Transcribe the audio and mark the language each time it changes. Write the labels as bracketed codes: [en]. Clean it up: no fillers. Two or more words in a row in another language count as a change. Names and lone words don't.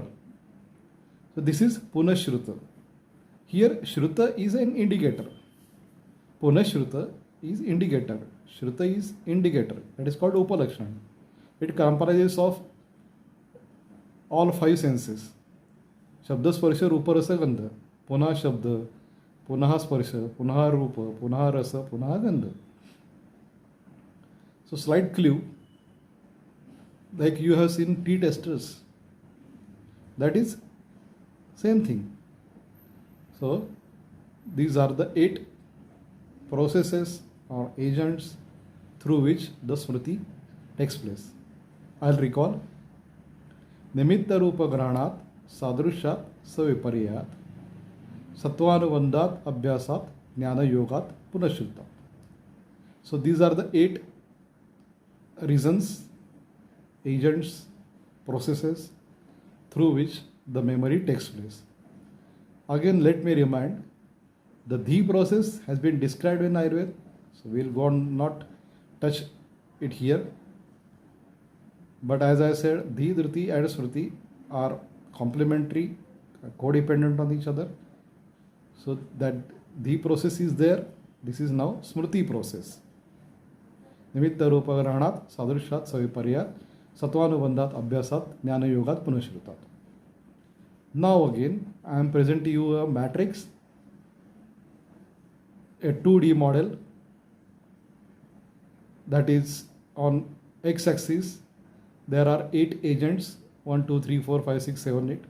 [en] So this is Punashruta. Here Shruta is an indicator. Punashruta is indicator. Shruta is indicator. That is called Upalakshana. It comprises of all five senses. [sa] Shabda Sparsha Rupa Rasa Gandha. Punah Shabda, Punah Sparsha, Punah Rupa, Punah Rasa, Punah Gandha. [en] So slight clue, like you have seen tea testers. That is same thing. So these are the 8 processes or agents through which the Smriti takes place. I'll recall. [sa] Nimitta Rupa Granat Sadrushat Savipariyat Satvanuvandat Abhyasat Jnana Yogat Punashruta. [en] So these are the 8 reasons, agents, processes through which the memory takes place. Again, let me remind, the Dhi process has been described in Ayurveda, so we'll go on not touch it here. But as I said, Dhi, Dhriti and Smriti are complementary, codependent on each other. So that Dhi process is there. This is now Smriti process. [sa] Nimitta Rupa Granat Sadrushat Saviparya Satvanuvandat Abhyasat Jnana Yogat Punashrutat. [en] Now again, I am presenting you a matrix, a 2D model that is on x-axis. There are 8 agents, 1, 2, 3, 4, 5, 6, 7, 8.